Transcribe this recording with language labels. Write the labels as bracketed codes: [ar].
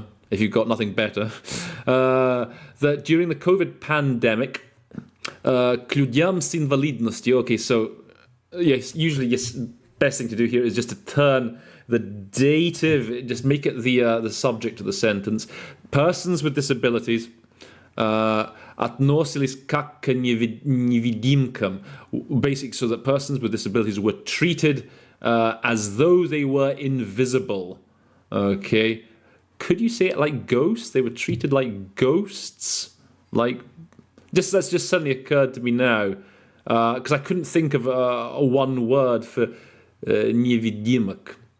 [en] If you've got nothing better, that during the COVID pandemic, [ru] к людям с инвалидностью. [en] Okay, so yes, best thing to do here is just to turn the dative, just make it the subject of the sentence. Persons with disabilities [ru] относились как к невидимкам. [en] Basically, so that persons with disabilities were treated as though they were invisible. Okay. Could you say it like ghosts? They were treated like ghosts? That's just suddenly occurred to me now. Because I couldn't think of one word for невидимок.